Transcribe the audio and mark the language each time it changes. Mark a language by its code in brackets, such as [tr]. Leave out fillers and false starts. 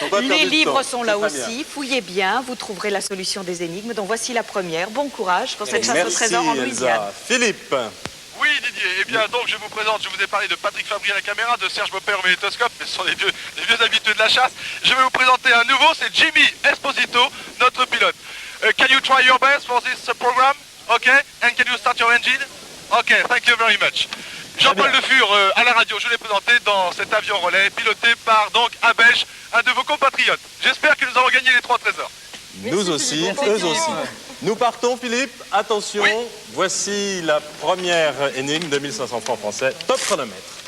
[fr] Les livres sont là aussi. Fouillez bien, vous trouverez la solution des énigmes. Donc voici la première. Bon courage pour cette chasse au trésor en Louisiane. Philippe. Oui Didier, eh bien donc je vous présente, je vous ai parlé de Patrick Fabry à la caméra, de Serge Beaupère au magnétoscope, mais ce sont les vieux habitués de la chasse. Je vais vous présenter un nouveau, c'est Jimmy Esposito, notre pilote. [en] Can you try your best for this program? Okay, and can you start your engine? Okay, thank you very much. [fr] Jean-Paul Le Fur à la radio, je l'ai présenté dans cet avion relais, piloté par donc Abèche, un de vos compatriotes. J'espère que nous allons gagner les 3 trésors. Nous aussi, eux aussi. Nous partons, Philippe. Attention, oui. Voici la première énigme de 1500 francs français. Top chronomètre.